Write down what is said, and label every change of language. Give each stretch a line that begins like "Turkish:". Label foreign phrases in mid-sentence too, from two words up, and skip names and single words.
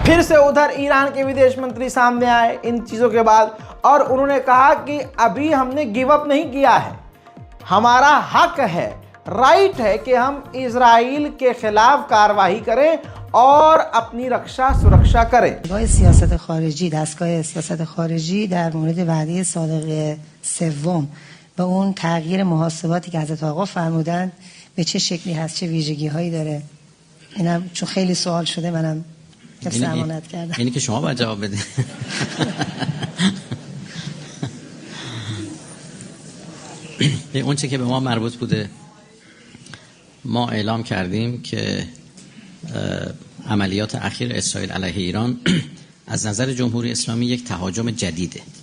Hindi: फिर से उधर ईरान के विदेश मंत्री सामने आए इन चीज़ों के बाद और उन्होंने कहा कि अभी हमने
English: give up
Hindi: नहीं किया है, हमारा हक है, राइट है कि हम इजराइल के खिलाफ कार्रवाई करें और अपनी रक्षा सुरक्षा करें।
Persian: سیاست خارجی، دستگاه سیاست خارجی در مورد وعده صادق سوم و اون تغییر محاسباتی که حضرت آقا فرمودند به چه شکلی هست، چه ویژگی هایی داره، اینم چون خیلی سوال شده منم حفظ امانت کردم. اینی که شما باید جواب بدید. اون چه که به ما مربوط بوده، ما اعلام کردیم که عملیات اخیر اسرائیل علیه ایران از نظر جمهوری اسلامی یک تهاجم جدیده.